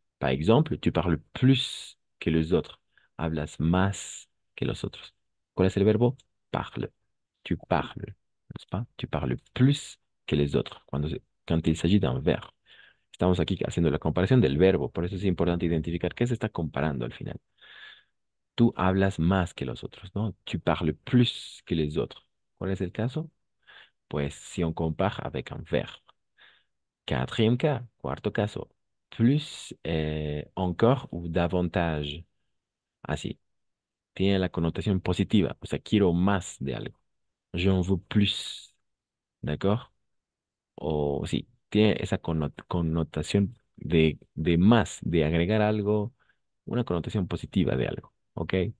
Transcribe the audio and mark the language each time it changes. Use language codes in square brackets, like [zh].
[fr] Par exemple, tu parles plus que los autres. [es] Hablas más que los otros. ¿Cuál es el verbo? Parle. [fr] Tu parles, n'est-ce pas? Tu parles plus que les autres quand il s'agit d'un verbe. [es] Estamos aquí haciendo la comparación del verbo, por eso es importante identificar qué se está comparando al final. Tú hablas más que los otros, ¿no? [fr] Tu parles plus que les autres. [es] ¿Cuál es el caso? Pues [fr] si on compare avec un verbe. Quatrième cas, [es] cuarto caso, [fr] plus encore ou davantage. [es] Así, tiene la connotación positiva, o sea, quiero más de algo. [fr] J'en veux plus, ¿d'accord? [es] O sí, tiene esa connotación de más, de agregar algo, una connotación positiva de algo, ¿ok?